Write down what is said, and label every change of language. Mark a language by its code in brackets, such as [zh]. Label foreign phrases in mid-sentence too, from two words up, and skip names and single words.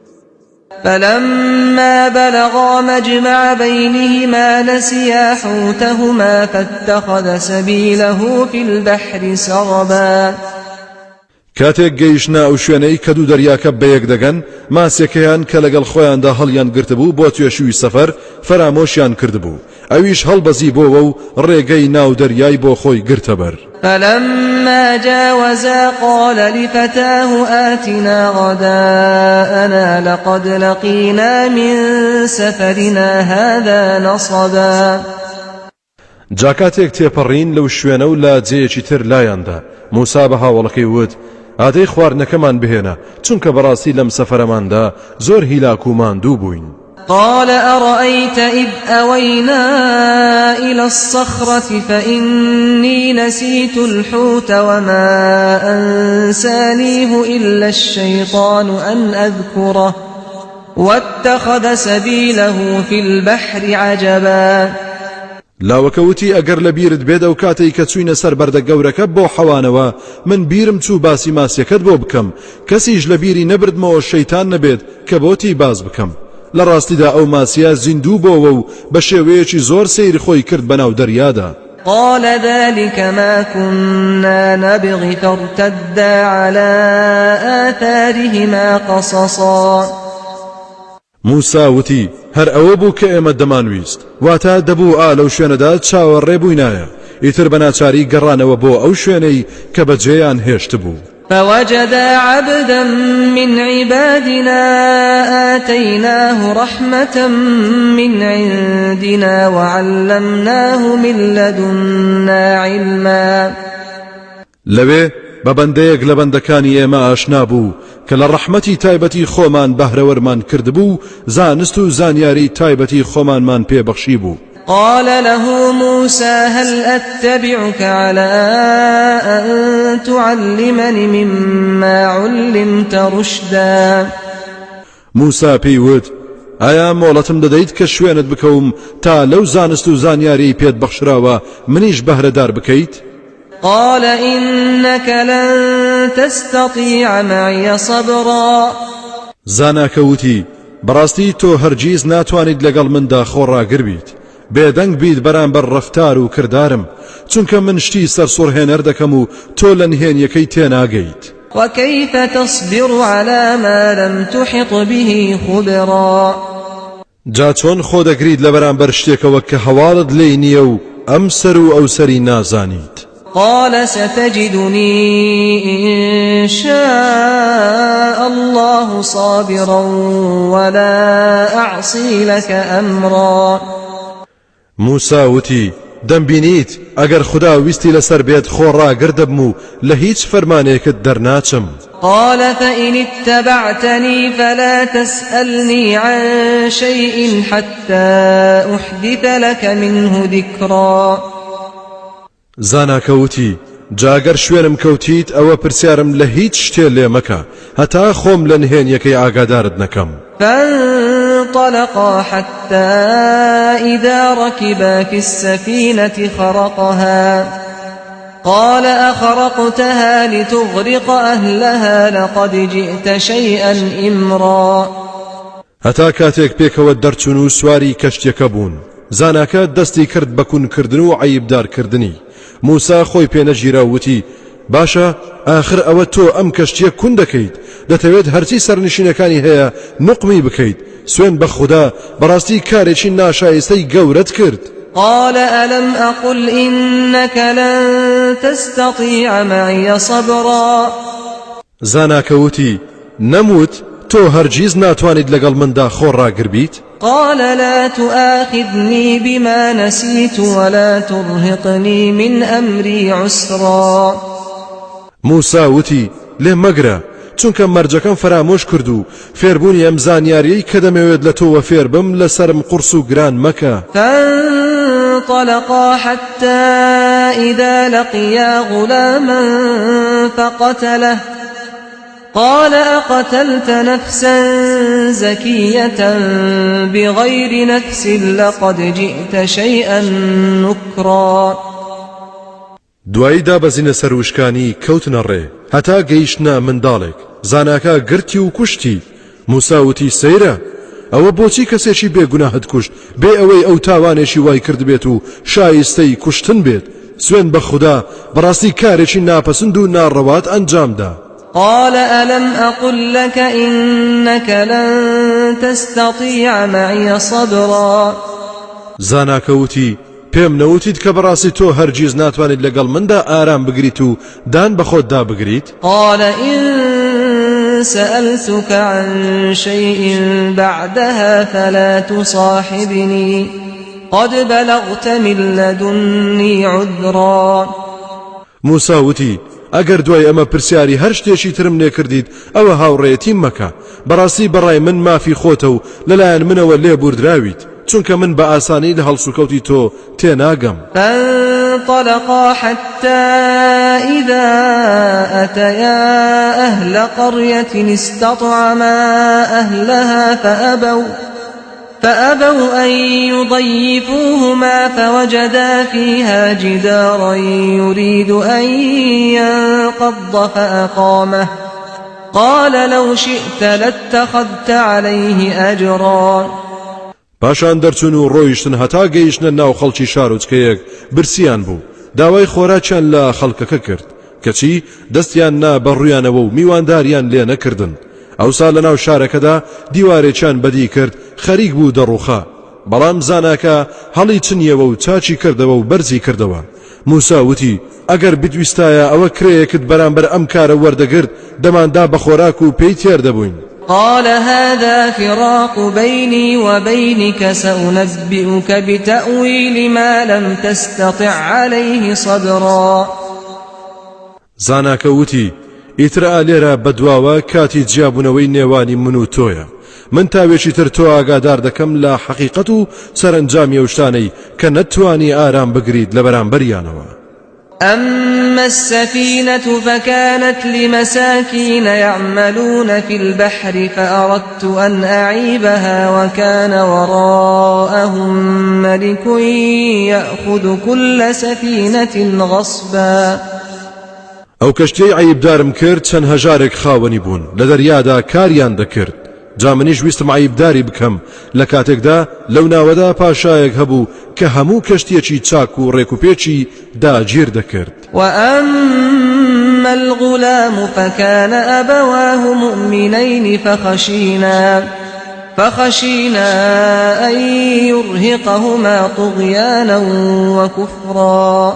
[ar] فلما بلغا مجمع بينهما نسيا حوتهما فاتخذ سبيله في البحر سربا. [ckb] کاتێک گەیشتە ئەو شوێنەی کە دوو دەریاکە بەیەک دەگەن ماسێکەیان کە لەگەڵ خۆیاندا هەڵیان گرتبوو بۆ توێشووی سەفەر فەرامۆشیان کردبوو ئەویش هەڵبەزی بۆەوە و ڕێگەی ناو دەریای بۆ خۆی گرتەبەر. [ar] فلما جاوزا قال لفتاه آتنا غداءنا لقد لقينا من سفرنا هذا نصبا. [ckb] جاکاتێک تێپەڕین لەو شوێنە و لا جێیەکی تر لایاندا موسا بە هاوڵەکەی وت ئادەی خواردنەکەمان بهێنە چونکە بەڕاستی لەم سەفەرەماندا زۆر هیلاک و ماندوو بووین. [ar] قال أرأيت إذ أوينا إلى الصخرة فإني نسيت الحوت وما أنسانيه إلا الشيطان أن أذكره واتخذ سبيله في البحر عجبا [ckb] لاوەکەوتی ئەگەر لە بیرت بێت ئەو کاتەی کە چوینە سەر بەردە گەورەکە بۆ حەوانەوە من بیرم چوو باسی ماسیەکەت بۆ بکەم کەسیش لە بیری نەبردمەوە شەیتان نەبێت کە بۆتی باز بکەم لە ڕاستیدا ئەو ماسیە زیندوو بۆەوە و بە شێوەیەکی زۆر سەیری خۆی کرد بەناو دەریادا. [ar] قال ذلك ما كنا نبغي فارتدا على آثارهما قصصا [ckb] موسا وتی هەر ئەوە بوو کە ئێمە دەمانویست واتە دەبوو لەو شوێنەدا چاوەڕێ بووینایە ئیتر بەناچاری گەڕانەوە بۆ ئەو شوێنەی کە بەجێیان هێشت بوو. [ar] فوجدا عبدا من عبادنا آتيناه رحمة من عندنا وعلمناه من لدنا علما [ckb] لەوێ بە بەندەیەک لە بەندەکانی ئێمە ئاشنا بوو کە لە ڕەحمەتی تایبەتی خۆمان بەهرەوەرمان کردبوو زانست و زانیاری تایبەتی خۆمانمان پێبەخشی بوو. [ar] قال له موسى هل أتبعك على أن تعلمني مما علمت رشدا [ckb] موسا پێیوت ئایا مۆڵەتم دەدەیت کە شوێنت بکەوم تا لەو زانست و زانیاری پێت بەخشراوە منیش بەهرەدار بکەیت؟ [ar] قال إنك لن تستطيع معي صبرا [ckb] زاناکەوتی بەڕاستی تۆ هەرگیز ناتوانیت لەگەڵ مندا خۆڕاگر بیت بێدەنگ بیت بەرامبەر ڕەفتار و کردارم چونکە من شتی سەرسوڕهێنەر دەکەم و تۆ لە نهێنیەکەی تێناگەیت. [ar] وكيف تصبر على ما لم تحط به خبرا [ckb] جا چۆن خۆ دەگریت لە بەرامبەر شتێکەوە کە هەواڵت لێی نییە و ئەم سەر و ئەو سەری نازانیت. [ar] قال ستجدني إن شاء الله صابرا ولا أعصي لك أمرا [ckb] موسا وتی دەمبینیت ئەگەر خدا ویستی لەسەر بێت خۆڕاگر دەبم و لە هیچ فەرمانێکت دەرناچم. [ar] قال فإن اتبعتني فلا تسألني عن شيء حتى أحدث لك منه ذكرا [ckb] زاناکەوتی جاگەر شوێنم کەوتیت ئەوە پرسیارم لە هیچ شتێ لێ مەکە هەتا خۆم لە نهێنیەکەی ئاگادارت نەکەم. [ar] فانطلقا حتى إذا ركبا في السفينة خرقها قال أخرقتها لتغرق أهلها لقد جئت شيئا إمرا [ckb] هەتا کاتێک پێکەوە دەرچوون و سواری کەشتێکە بوون زاناکە دەستی کرد بە کوونکردن و عەیبدارکردنی. موسا خۆی پێنەگیرا وتی باشە ئاخر ئەوە تۆ ئەم کەشتیە کون دەکەیت دەتەوێت هەرچی سەرنشینەکانی هەیە نوقمی بکەیت سوێن بە خوددا بەڕاستی کارێکی ناشایستەی گەورەت کرد. [ar] قال ألم أقل إنك لن تستطيع معي صبرا [ckb] زاناکەوتی نەموت تۆ هەرگیز ناتوانیت لەگەڵ مندا خۆڕاگر بیت؟ [ar] قال لا تؤاخذني بما نسيت ولا ترهقني من أمري عسرا [ckb] موسا وتی لێ مەگرە چونکە مەرجەکەم فرامۆش کرد و فێربوونی ئەم زانیاریەی کە دەمەوێت لە تۆوە فێر بم لەسرم قورس و گران مەکە. [ar] فانطلقا حتى إذا لقيا غلاما فقتله قال أقتلت نفسا زكية بغير نفس لقد جئت شيئا نكرا [ckb] دوایی دابەزینە سەر وشکانی کەوتنە ڕێ هەتا گەیشتنە منداڵێک زاناکە گرتی و کوشتی. موسا وتی سەیرە ئەوە بۆچی کەسێکی بێگوناهت کوشت بێ ئەوەی ئەو تاوانێکی وای کرد بێت و شایستەی کوشتن بێت سوێن بە خوددا بەڕاستی کارێکی ناپەسند و ناڕەوات ئەنجامدا. [ar] قال ألم أقل لك إنك لن تستطيع معي صبرا [ckb] زاناکەوتی پێم نەوتیت کە بەڕاستی تۆ هەرگیز ناتوانیت لەگەڵ مندا ئارام بگریت و دان بە خۆتدا بگریت؟ [ar] قال إن سألتك عن شيء بعدها فلا تصاحبني قد بلغت من لدني عذرا [ckb] موسا وتی ئەگەر دوای ئەمە پرسیاری هەر شتێکی ترم لێ کردیت ئەوە هاوڕێیەتیم مەکە بەڕاستی بەڕای من مافی خۆتە و لەلایەن منەوە لێبوردراویت چونکە من بە ئاسانی لە هەڵسوکەوتی تۆ تێناگەم. [ar] فانطلقا حتى إذا أتيا أهل قرية استطعما أهلها فأبوا أن يضيفوهما فوجدا فيها جدارا يريد أن ينقض فأقامه قال لو شئت لاتخذت عليه أجرا. [ckb] پاشان دەرچون و ڕۆیشتن هەتا گەیشتنە ناو خەڵکی شارۆچکەیەک برسیان بوو داوای خۆراکیان لە خەڵکەکە کرد کەچی دەستیان نا بەڕوویانەوە و میوانداریان لێ نەکردن. ئەوسا لە ناو شارەکەدا دیوارێکیان بەدی کرد خەریک بوو دەڕوخا بەڵام زاناکە هەڵی چنیەوە و چاچی کردەوە و بەرزی کردەوە. موسا وتی ئەگەر بتویستایە ئەوە کرێیەکت بەرامبەر ئەم کارە وەردەگرت دەماندا بە خۆراک و پێی تێر دەبووین. [ar] قال هذا فراق بيني وبينك سأنبئك بتأويل ما لم تستطع عليه صبرا. [ckb] زاناکە وتی ئیترا لێرە بەدواوە کاتی جیابوونەوەی نێوانی من و تۆیە من تاوێکی تر تۆ ئاگادار دەکەم لە حەقیقەت و سەرنجامی ئەو شتانەی کە نەتوانی ئارام بگریت لە بەرامبەریانەوە. [ar] أما السفينة فكانت لمساكين يعملون في البحر فأردت أن أعيبها وكان وراءهم ملك يأخذ كل سفينة غصبا. [ckb] ئەو کەشتەی عیبدارم کرد چەند هەژارێک خاوەنی بوون لە دەریادا کاریان دەکرد جا منیش ویستم عیبداری بکەم لە کاتێکدا لەو ناوەدا پاشایەک هەبوو کە هەموو کەشتێکی چاک و ڕێکوپێکی داگیر دەکرد. [ar] وأما الغلام فكان أبواه مؤمنين فخشينا أن يرهقهما طغيانا وكفرا.